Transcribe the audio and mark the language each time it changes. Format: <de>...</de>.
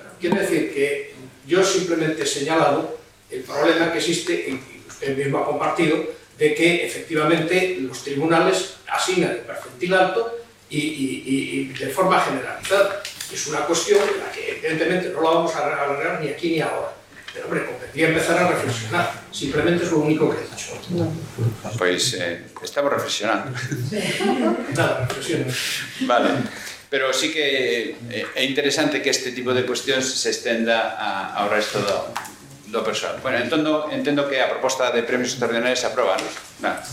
<es>Quiero decir que yo simplemente he señalado el problema que existe, y usted mismo ha compartido, de que efectivamente los tribunales asignan el percentil alto y de forma generalizada. Es una cuestión en la que evidentemente no la vamos a arreglar ni aquí ni ahora. Pero, hombre, convendría empezar a reflexionar. Simplemente es lo único que he dicho. Pues estamos reflexionando. Nada, reflexiones. Vale.</es> <gl>Pero sí que é interesante que este tipo de cuestións se estenda ao resto do persoal. Bueno, entendo que a proposta de premios extraordinarios se aproba, ¿no?</gl>